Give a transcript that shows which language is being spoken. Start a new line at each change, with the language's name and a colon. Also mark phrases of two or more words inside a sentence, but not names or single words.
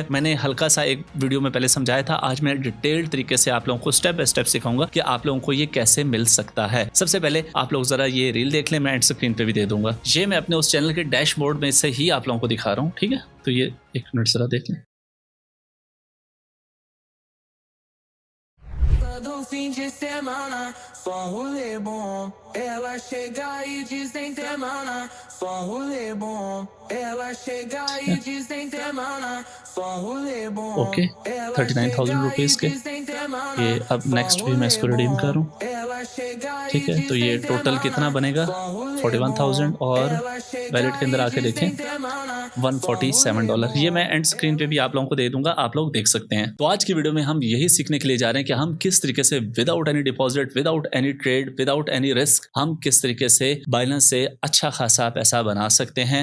Hindi: मैंने हल्का सा एक वीडियो में पहले समझाया था, आज मैं डिटेल्ड तरीके से आप लोगों को
English: step by step
Hindi: सिखाऊंगा कि आप लोगों को ये कैसे मिल सकता है। सबसे पहले आप लोग जरा ये रील देख लें, मैं
English: end screen
Hindi: पे भी दे दूंगा। ये मैं अपने उस चैनल के डैशबोर्ड में से ही आप लोगों को दिखा रहा हूँ, ठीक है? तो ये 1 मिनट जरा देख लें।
Portuguese: Do fim de semana, só rolê bom. Ela chega e diz nem semana, só rolê bom. Ela chega e diz nem semana, só rolê bom.
Hindi: ओके, 39,000 रुपीज़ के ये अब नेक्स्ट भी मैं इसको रिडीम कर रहा हूँ, ठीक है? तो ये टोटल कितना बनेगा? 41,000, और वैलेट के अंदर आके देखें $147। ये मैं
English: end screen
Hindi: पे भी आप लोगों को दे दूंगा, आप लोग देख सकते हैं। तो आज की वीडियो में हम यही सीखने के लिए जा रहे हैं कि हम किस तरीके से
English: without any deposit, without any trade, without any risk,
Hindi: हम किस तरीके से बाइनेंस से अच्छा खासा पैसा बना सकते हैं।